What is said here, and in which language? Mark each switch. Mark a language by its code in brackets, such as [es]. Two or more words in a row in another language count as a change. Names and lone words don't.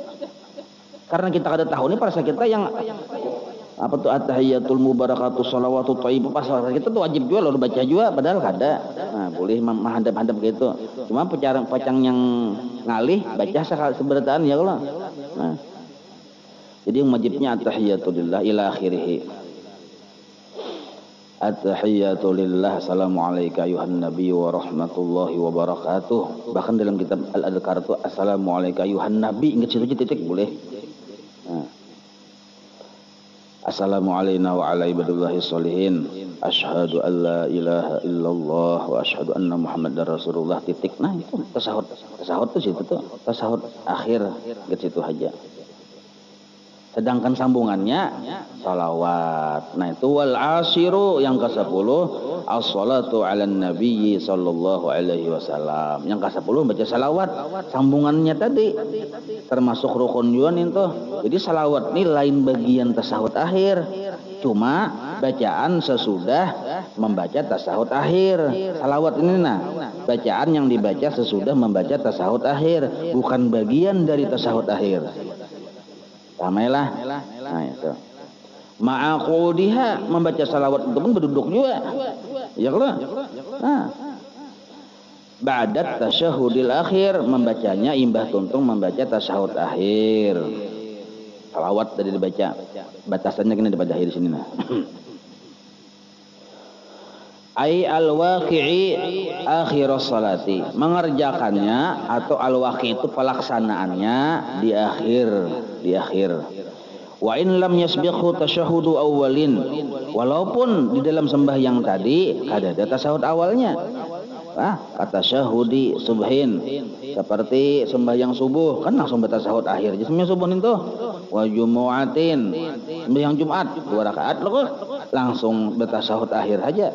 [bjn] Karena kita kada tahu nih pasal kita yang apa tuh [ar] التحيات المباركات الصلوات الطيبة, [bjn] pasal kita tuh wajib juga lalu baca juga padahal kada. Nah, boleh menghadap-hadap gitu. Cuma pacang yang ngalih baca seberataan ya kalau. Nah. Jadi yang wajibnya [ar] التحيات لله إلى آخره. التحيات لله، السلام عليكم أيها النبي ورحمة الله وبركاته. [bjn] Bahkan dalam kitab Al-Adhkar itu [ar] السلام عليكم أيها النبي, [bjn] ingat situ titik boleh. [ar] السلام عليكم وعلى عباد الله الصالحين. أشهد أن لا إله إلا الله وأشهد أن محمدا رسول الله titik. [bjn] Nah itu tasahud. Tasahud itu situ tuh. Tasahud akhir ke situ aja. Sedangkan sambungannya salawat. Nah itu [ar] والعاشر [bjn] yang ke-10 [ar] الصلاة على النبي صلى الله عليه وسلم. [bjn] Yang ke-10 baca salawat. Sambungannya tadi termasuk rukun juga itu. Jadi salawat ini lain bagian tasahud akhir. Cuma bacaan sesudah membaca tasahud akhir. Salawat ini bacaan yang dibaca sesudah membaca tasahud akhir, bukan bagian dari tasahud akhir. Ramailah. Nah itu. Ma'aqudiha, membaca salawat itu pun berduduk juga. Ya kalau. Nah. [ar] بعد التشهد الأخير, [bjn] membacanya imbah tuntung membaca tasahud akhir. Salawat tadi dibaca. Batasannya kena dibaca di sini nah. [ar] أي الواقع آخر الصلاة, [bjn] mengerjakannya atau al-waqi' itu pelaksanaannya di akhir. [ar] وإن لم يسبقه تشهد أول, [bjn] walaupun di dalam sembahyang tadi ada tasahud awalnya. Kata [ar] تشهد صبح, [bjn] seperti sembahyang subuh kan langsung bertasahud akhir. Sembahyang subuh itu [ar] وجمعة, [bjn] sembahyang Jumat 2 rakaat loh langsung bertasahud akhir aja.